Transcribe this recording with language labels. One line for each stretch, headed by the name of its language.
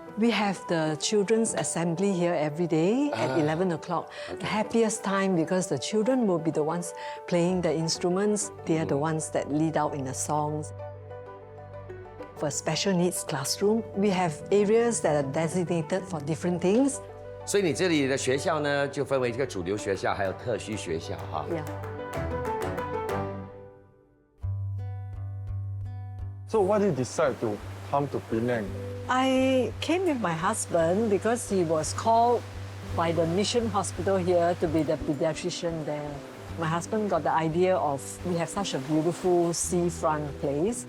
English: We have the children's assembly here every day at 11 o'clock. The happiest time because the children will be the ones playing the instruments. They are the ones that lead out in the songs. For special needs classroom, we have areas that are designated for different things.
Chinese: 所以你这里的学校呢，就分为这个主流学校，还有特需学校哈。
English: Yeah. So why did you decide to come to Penang? I came with my husband because he was called by the mission hospital here to be the pediatrician there. My husband got the idea of we have such a beautiful seafront place.